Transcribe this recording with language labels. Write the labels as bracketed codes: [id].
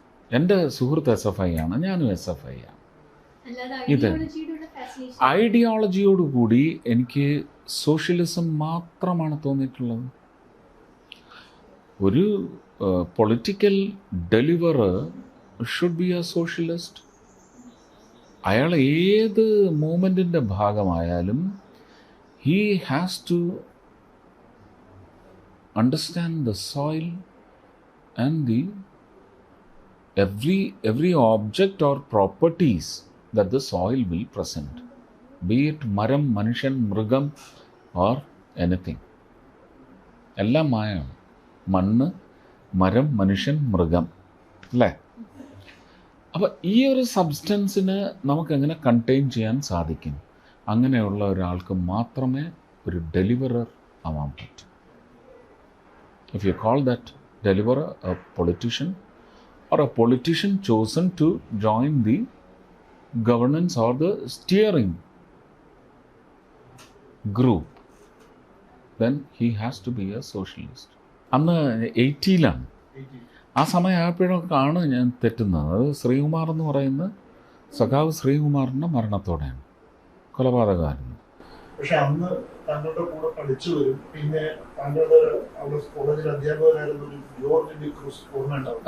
[ml] എൻ്റെ സുഹൃത്ത് SFI ആണ്, ഞാനും SFI ആണ്. ഇത് ഐഡിയോളജിയോടുകൂടി എനിക്ക് സോഷ്യലിസം മാത്രമാണ് തോന്നിയിട്ടുള്ളത്. [en] ഒരു political deliverer should be a socialist. [ml] അയാൾ ഏത് മൂവ്മെൻറ്റിൻ്റെ ഭാഗമായാലും [en] he has to understand the soil and the every object or properties that the soil will present, be it [ml] maram, manushan, mrugam [en] or anything. [ml] എല്ലാം മായാണ്. മണ്ണ്, മരം, മനുഷ്യൻ, മൃഗം, അല്ലേ? അപ്പോൾ ഈ ഒരു സബ്സ്റ്റൻസിന് നമുക്കെങ്ങനെ കണ്ടെയ്ൻ ചെയ്യാൻ സാധിക്കും? അങ്ങനെയുള്ള ഒരാൾക്ക് മാത്രമേ ഒരു ഡെലിവറർ ആവാൻ പറ്റൂ. [en] If you call that deliverer a politician or a politician chosen to join the governance or the steering group, then he has to be a socialist. [ml] അന്ന് 80-ലാണ്. ആ സമയമായപ്പോഴൊക്കെയാണ് ഞാൻ തെറ്റുന്നത്. അത് ശ്രീകുമാർ എന്ന് പറയുന്ന സഖാവ് ശ്രീകുമാറിൻ്റെ മരണത്തോടെയാണ്, കൊലപാതകമായിരുന്നു. പക്ഷെ അന്ന് താങ്കളുടെ കൂടെ പഠിച്ചു വരും, പിന്നെ താങ്കളുടെ അവിടെ കോളേജിൽ അധ്യാപകരായിരുന്ന ഒരു ജോർജ് ഡി ക്രൂസ് ഓർമ്മയുണ്ടാവും.